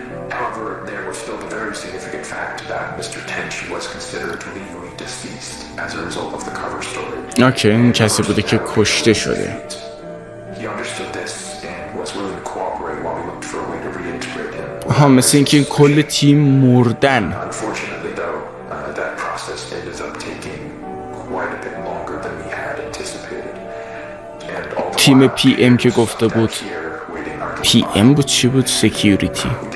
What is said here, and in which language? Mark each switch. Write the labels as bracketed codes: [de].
[en] However, there was still the very significant fact that Mr. Tench was considered legally deceased as a result of the cover story. [fa] Okay, این کسی بوده که کشته شده. [en] He understood this and was willing to cooperate while we looked for a way to reintegrate him. [fa] ها مثل اینکه کل تیم مردن. [en] Unfortunately though, that process ended up taking quite a bit longer than we had anticipated. [fa] تیم پی ام که گفته بود پی ام بود چی بود؟ سکیوریتی.